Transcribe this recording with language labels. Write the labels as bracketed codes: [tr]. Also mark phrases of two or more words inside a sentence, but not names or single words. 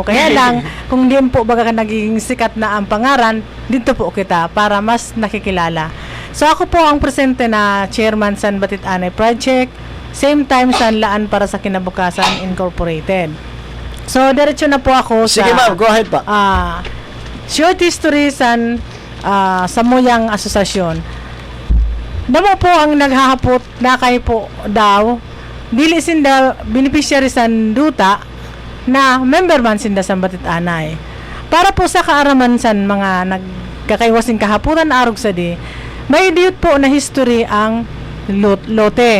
[bks] Kaya lang, kung din po baga naging sikat na ang pangaran, dito po kita para mas nakikilala. So ako po ang presente na chairman San Batit Anay Project, same time Sanlaan para sa Kinabukasan Incorporated. So diretso na po ako sa Sige ma'am, [en] go ahead pa. Short History [bks] Samuyang Asosasyon. Damo po ang naghahapot na kayo po daw dili sinda beneficiary san duta na member man sinda San Batit Anay. Para po sa kaaraman san mga nagkakaiwasing kahaputan arog sa di, may diyot po na history ang lote.